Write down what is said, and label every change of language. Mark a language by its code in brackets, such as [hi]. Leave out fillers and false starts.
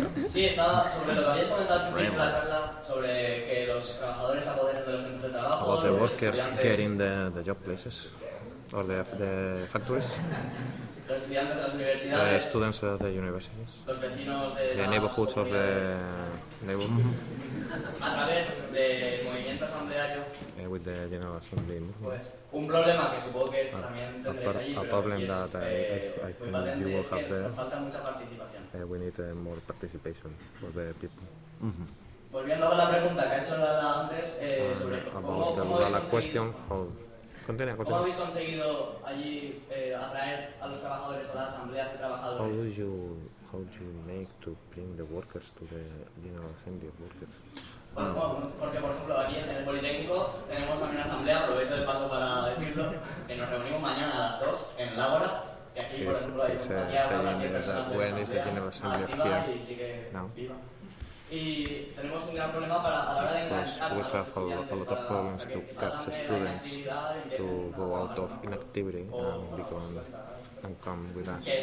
[es] Sí, estaba sobre lo que habías comentado sobre la charla sobre que los trabajadores apoderen de los centros de trabajo. [en] About the workers getting the job places or the factories. [es] Los estudiantes de las universidades. [en] The students of the universities. [es] Los vecinos de [en] the neighborhoods of the neighborhood. [es] A través de movimiento asambleario. [en] With the General Assembly movement. [es] Un problema que supongo que también tendréis allí, [en] a problem es, that I think you will have there. [es] Falta mucha participación. [en] We need more participation for the people. Mm-hmm. [es] Volviendo a la pregunta que ha hecho Lala antes, sobre [en] about [es] cómo [en] question, how, [es] ¿cómo habéis conseguido allí atraer a los trabajadores a las asambleas de trabajadores? [en] How do you make to bring the workers to the General Assembly of Workers? [es] Porque, por ejemplo, aquí en el Politécnico tenemos también una asamblea, aprovecho el paso para decirlo, que nos reunimos mañana a las 2 en el Ágora. Y aquí, por ejemplo, hay un [en] ¿When is the General Assembly of here? [es] No. Y tenemos un gran problema para a la hora de enganchar. [en] We have a lot of problems to catch students to go out of inactivity and come with us.